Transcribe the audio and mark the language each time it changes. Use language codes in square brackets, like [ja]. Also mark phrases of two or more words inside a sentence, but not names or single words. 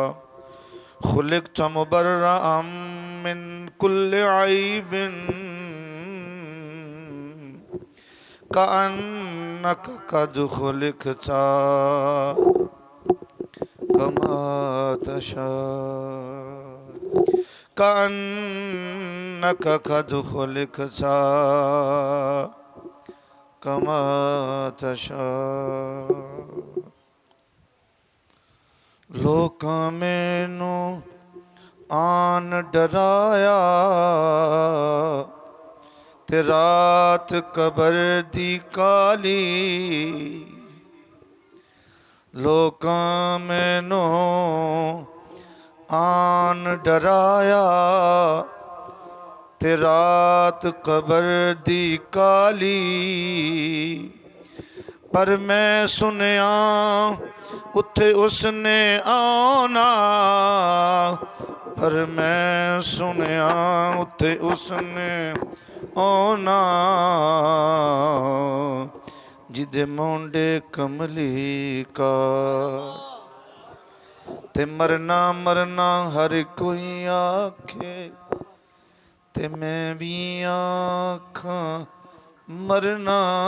[ar] خلقت مبرأ من كل عيب كأنك قد خلقت كما تشاء كأنك قد خلقت كما تشاء. [pa] لوکاں مینوں آن ڈرایا تے رات قبر دی کالی. لوکاں مینوں آن ڈرایا تے رات قبر دی کالی. پر میں سنیا اتھے اس نے آنا. پر میں سنیا اتھے اس نے آنا. جدے مونڈے کملی کا تے مرنا ہر کوئی آکھے تے میں بھی آکھاں مرنا.